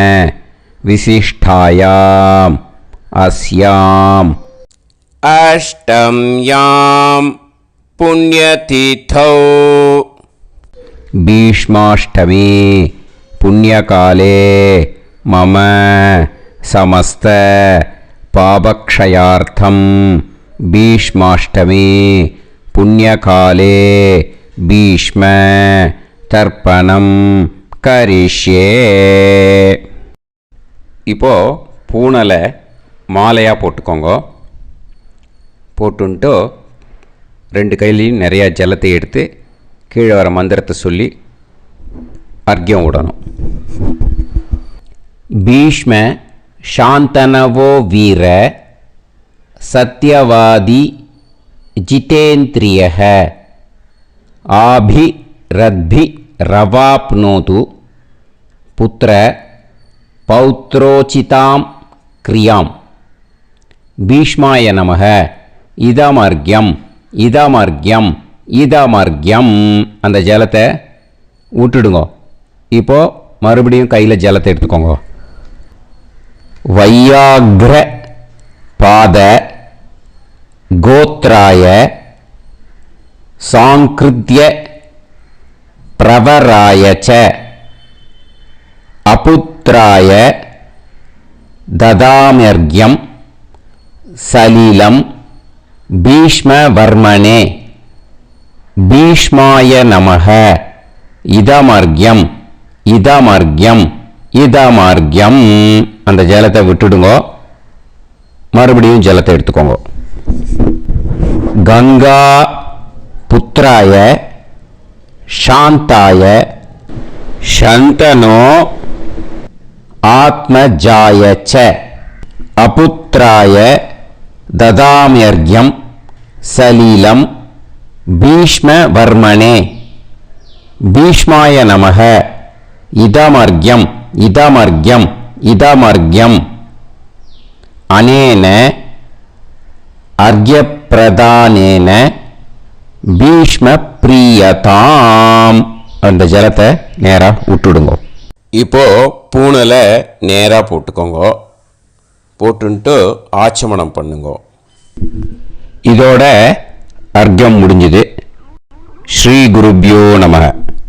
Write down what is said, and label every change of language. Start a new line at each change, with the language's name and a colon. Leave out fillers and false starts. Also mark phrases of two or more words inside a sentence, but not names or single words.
Sanskrit: विशिष्टायाम् अस्याम् अष्टम्यां पुण्यतिथौ भीष्माष्टमी पुण्यकाले मम समस्त पापक्षयार्थं भीष्माष्टमी पुण्यकाले भीष्म तर्पणं करिष्ये.
Tamil: இப்போ பூனலை மாலையாக போட்டுக்கோங்க. போட்டுன்ட்டு ரெண்டு கையிலையும் நிறையா ஜலத்தை எடுத்து கீழே வர மந்திரத்தை சொல்லி அர்க்கியம் விடணும்.
Sanskrit: भीष्म शान्तनवो वीर सत्यवादी जितेन्द्रियः आभिरद्भि रवाप्नोतु पुत्र पौत्रोचितां क्रियां भीष्माय नमः. इदमर्घ्यम् इदमर्घ्यम् इदमर्घ्यम्.
Tamil: அந்த ஜலத்தை விட்டுடுங்க. இப்போது மறுபடியும் கையில் ஜலத்தை எடுத்துக்கோங்க.
Sanskrit: वैयाघ्र पाद गोत्राय सांकृत्य प्रवराय च अपुत्राय ददाम्यर्घ्यं सलिलं भीष्मवर्मणे भीष्माय नमः. इदमर्घ्यम् इदमर्घ्यम् इदमर्घ्यम्.
Tamil: அந்த ஜலத்தை விட்டுடுங்க. மறுபடியும் ஜலத்தை எடுத்துக்கோங்க.
Sanskrit: गंगा पुत्राय शांताय शंतनो आत्मजाय च अपुत्राय ददाम्यर्घ्यं सलिलं भीष्मवर्मणे भीष्माय नमः. इदमर्घ्यम् इदमर्घ्यम् इदमर्घ्यम्. अनेन अर्घ्यप्रदानेन भीष्म प्रियताम.
Tamil: அந்த ஜலத்தை நேராக விட்டுடுங்க. இப்போது பூனலை நேராக போட்டுக்கோங்க. போட்டுன்ட்டு ஆச்சமனம் பண்ணுங்க. இதோட அர்க்கம் முடிஞ்சுது.
Sanskrit: श्री गुरुभ्यो नमः.